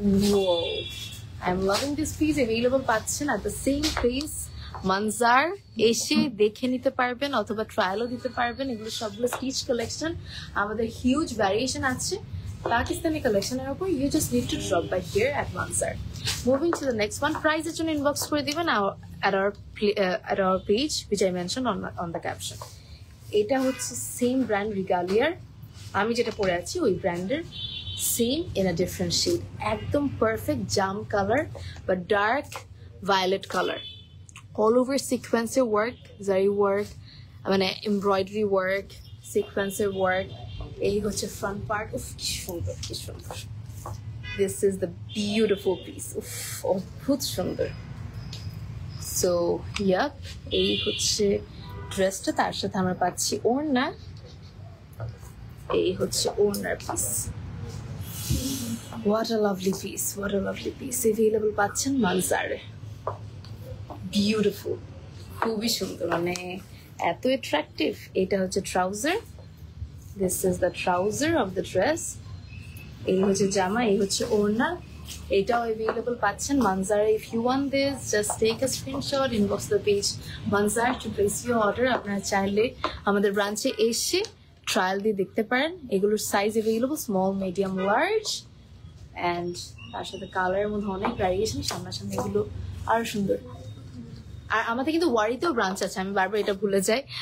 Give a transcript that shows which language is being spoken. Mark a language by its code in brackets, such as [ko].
[en] Whoa, I'm loving this piece. Available [bn] পাচ্ছেন at [en] the same place Manzar. [bn] এসে দেখে নিতে পারবেন অথবা ট্রায়ালও দিতে পারবেন। এগুলো সবগুলো স্টিচ কালেকশন, আমাদের হিউজ ভ্যারিয়েশন আছে পাকিস্তানি কালেকশনের উপর। [en] You just need to drop by here at Manzar. Moving to the next one. [bn] প্রাইজের জন্য ইনবক্স করে দিবেন [en] at our page which I mentioned on the caption. [bn] এটা হচ্ছে সেম ব্র্যান্ড রিগালিয়ার, আমি যেটা পরে আছি ওই ব্র্যান্ডের [en] same in a different shade. Ekdom perfect jam color but dark violet color. All over sequencer work, zari work, embroidery work, sequencer work. [bn] এই হচ্ছে [en] front part. [bn] উফ কি সুন্দর, কি সুন্দর. [en] This is the beautiful piece. [bn] উফ অদ্ভুত সুন্দর. [en] So yep, [bn] এই হচ্ছে ড্রেসটা, তার সাথে আমরা পাচ্ছি ওড়না। এই হচ্ছে ওড়নার piece. [en] What a lovely piece, what a lovely piece. [bn] Available পাচ্ছেন মানজারে। Beautiful, খুবই সুন্দর, মানে এত অ্যাট্রাকটিভ। এটা হচ্ছে trouser. [en] This is the trouser of the dress. [bn] এই হচ্ছে জামা, এই হচ্ছে ওড়না। এটাও available পাচ্ছেন মানজারে। [en] If you want this, just take a screenshot, inbox the page Manzar to place your order. [bn] আপনারা চাইলে আমাদের ব্রাঞ্চে এসে ট্রায়াল দিয়ে দেখতে পারেন। এগুলোর size available [en] small, medium, large, and [bn] তার সাথে কালারের মধ্যে অনেক ভ্যারিয়েশন। সামনাসামনি এগুলো আরো সুন্দর। আর আমাদের কিন্তু ওয়ারিতেও ব্রাঞ্চ আছে, আমি বারবার এটা ভুলে যাই।